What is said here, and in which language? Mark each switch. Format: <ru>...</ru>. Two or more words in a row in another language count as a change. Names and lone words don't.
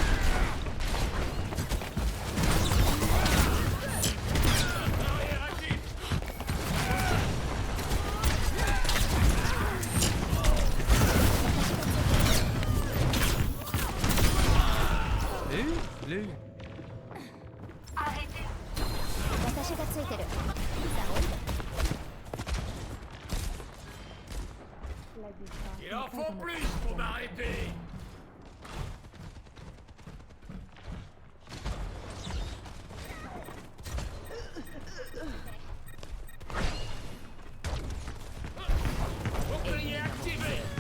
<fr>Arrière actif. Je l'ai eu, je l'ai eu. Arrêtez.</fr> <ja>私がついてる。</ja> <fr>Il en faut plus pour m'arrêter. Bouclier activé.</fr>